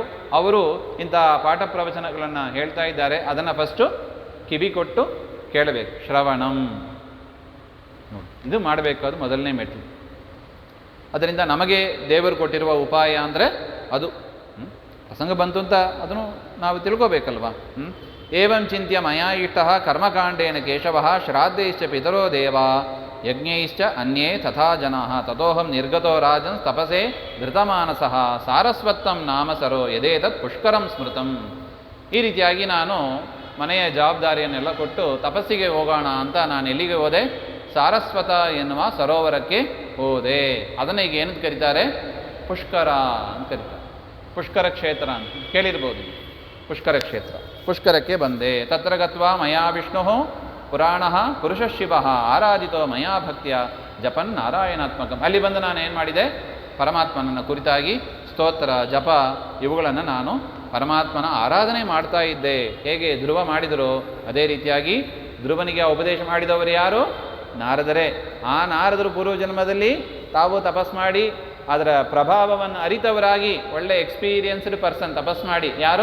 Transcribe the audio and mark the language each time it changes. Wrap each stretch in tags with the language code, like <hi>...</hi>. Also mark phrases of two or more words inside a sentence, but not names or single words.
<kn>ಅವರು ಇಂಥ ಪಾಠ ಪ್ರವಚನಗಳನ್ನು ಹೇಳ್ತಾ ಇದ್ದಾರೆ, ಅದನ್ನು ಫಸ್ಟು ಕಿವಿ ಕೊಟ್ಟು ಕೇಳಬೇಕು. ಶ್ರವಣಂ ನೋಡಿ, ಇದು ಮಾಡಬೇಕು, ಅದು ಮೊದಲನೇ ಮೆಟ್ಟಲು. ಅದರಿಂದ ನಮಗೆ ದೇವರು ಕೊಟ್ಟಿರುವ ಉಪಾಯ ಅಂದರೆ ಅದು ಪ್ರಸಂಗ ಬಂತು ಅಂತ ಅದನ್ನು ನಾವು ತಿಳ್ಕೋಬೇಕಲ್ವ.</kn> <sa>ಏವಂ ಚಿಂತ್ಯ ಮಯಾ ಇಷ್ಟಃ ಕರ್ಮಕಾಂಡೇನ ಕೇಶವಃ ಶ್ರಾದ್ದೈಶ್ಚ ಪಿತರೋ ದೇವಾ ಯಜ್ಞೈಶ್ಚ ಅನ್ಯೇ ತಥಾ ಜನಾಃ ತಥೋಹಂ ನಿರ್ಗತೋ ರಾಜನ್ ತಪಸೇ ಧೃತಮಾನಸಃ ಸಾರಸ್ವತ್ತಂ ನಾಮ ಸರೋ ಯದೇತತ್ ಪುಷ್ಕರಂ ಸ್ಮೃತಂ.</sa> <kn>ಈ ರೀತಿಯಾಗಿ ನಾನು ಮನೆಯ ಜವಾಬ್ದಾರಿಯನ್ನೆಲ್ಲ ಕೊಟ್ಟು ತಪಸ್ಸಿಗೆ ಹೋಗೋಣ ಅಂತ ನಾನು ಎಲ್ಲಿಗೆ ಹೋದೆ? ಸಾರಸ್ವತ ಎನ್ನುವ ಸರೋವರಕ್ಕೆ ಹೋದೆ. ಅದನ್ನು ಈಗ ಏನಂತ ಕರೀತಾರೆ? ಪುಷ್ಕರ ಅಂತ ಕರೀತಾರೆ. ಪುಷ್ಕರ ಕ್ಷೇತ್ರ ಅಂತ ಕೇಳಿರ್ಬೋದು. ಪುಷ್ಕರ ಕ್ಷೇತ್ರ, ಪುಷ್ಕರಕ್ಕೆ ಬಂದೆ.</kn> <sa>ತತ್ರ ಗತ್ವಾ ಮಯಾ ವಿಷ್ಣು ಪುರಾಣ ಪುರುಷ ಶಿವ ಆರಾಧಿತೋ ಮಯಾ ಭಕ್ತಿಯ ಜಪನ್ ನಾರಾಯಣಾತ್ಮಕಂ.</sa> <kn>ಅಲ್ಲಿ ಬಂದು ನಾನು ಏನು ಮಾಡಿದೆ? ಪರಮಾತ್ಮನನ್ನು ಕುರಿತಾಗಿ ಸ್ತೋತ್ರ ಜಪ ಇವುಗಳನ್ನು ನಾನು ಪರಮಾತ್ಮನ ಆರಾಧನೆ ಮಾಡ್ತಾ ಇದ್ದೆ. ಹೇಗೆ ಧ್ರುವ ಮಾಡಿದರೋ ಅದೇ ರೀತಿಯಾಗಿ ಧ್ರುವನಿಗೆ ಉಪದೇಶ ಮಾಡಿದವರು ಯಾರು? ನಾರದರೇ. ಆ ನಾರದರು ಪೂರ್ವಜನ್ಮದಲ್ಲಿ ತಾವು ತಪಸ್ ಮಾಡಿ ಅದರ ಪ್ರಭಾವವನ್ನು ಅರಿತವರಾಗಿ ಒಳ್ಳೆ</kn> <en>experienced person</en> <kn>ತಪಸ್ ಮಾಡಿ, ಯಾರು?</kn>